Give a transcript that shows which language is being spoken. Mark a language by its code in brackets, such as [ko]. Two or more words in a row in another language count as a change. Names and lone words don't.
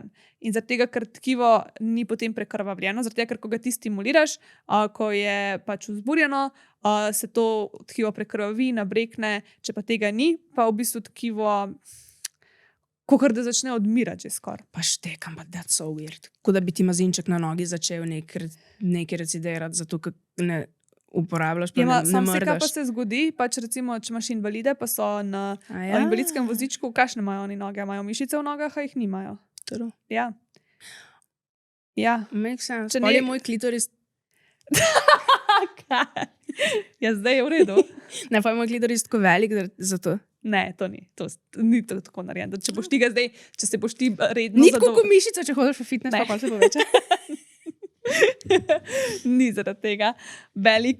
[sl] In zaradi tega, ker tkivo ni potem prekrvavljeno, zaradi tega, ker ko ga ti stimuliraš, ko je pač vzburjeno, se to tkivo prekrvavi, nabrekne, če pa tega ni, pa v bistvu tkivo kakor da začne odmirati že skoraj. Pa štekam, [en] but that's so weird. [sl] Ko da bi ti mazinček na nogi začel nekaj recidirati, zato ker ne uporabljaš, pa ne mrdaš. Kaj pa se zgodi, pač recimo, če imaš invalide, pa so na invalidskem vozičku, kakšne imajo oni noge? Imajo mišice v nogah, a jih nimajo? [en] True. [sl] Ja. Ja. [en] Make sense. [sl] Pol je moj klitoris... Ja, zdaj je v redu. Ne, pa je moj klitoris tako velik, zato... Ne, to ni. To ni tako narejeno. Če boš ti ga zdaj, če se boš ti redno... Ni tako kot mišica, če hodiš v fitness, pa se poveča. Ni zaradi tega velik.